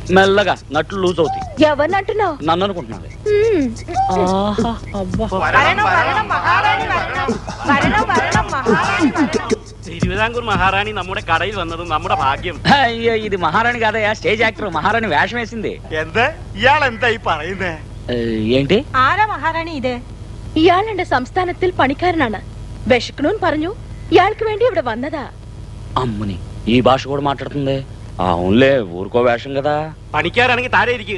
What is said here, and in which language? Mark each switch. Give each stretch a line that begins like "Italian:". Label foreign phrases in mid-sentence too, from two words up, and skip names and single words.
Telugu: మెల్లగా నట్లు లూజ్ అవుతాయి. ఎవరిని అంటున్నావు? నన్ను అనుకుంటున్నాను.
Malayalam: തിരുവിതാംകൂർ മഹാറാണി നമ്മുടെ കടയിൽ വന്നത് നമ്മുടെ ഭാഗ്യം.
Telugu: అయ్యో ఇది మహారాణి కాదయ్యా,
English: stage actor.
Telugu: మహారాణి వేషం వేసింది.
Malayalam: എന്ത് ഇയാളെന്തായി പറയുന്നേ?
Telugu: ఏంటి?
Malayalam: ആരാ മഹാറാണി ഇത്? ഇയാൾ എന്റെ സംസ്ഥാനത്തിൽ പണിക്കാരനാണ്. വിശക്കണൂന്ന് പറഞ്ഞു. ഇയാൾക്ക് വേണ്ടി ഇവിടെ വന്നതാ.
Telugu: అమ్ముని ఈ భాష కూడా మాట్లాడుతుంది. అవునులే, ఊరుకో వేషం కదా.
Malayalam: പണിക്കാരാണെങ്കിൽ താഴെ ഇരിക്കുക.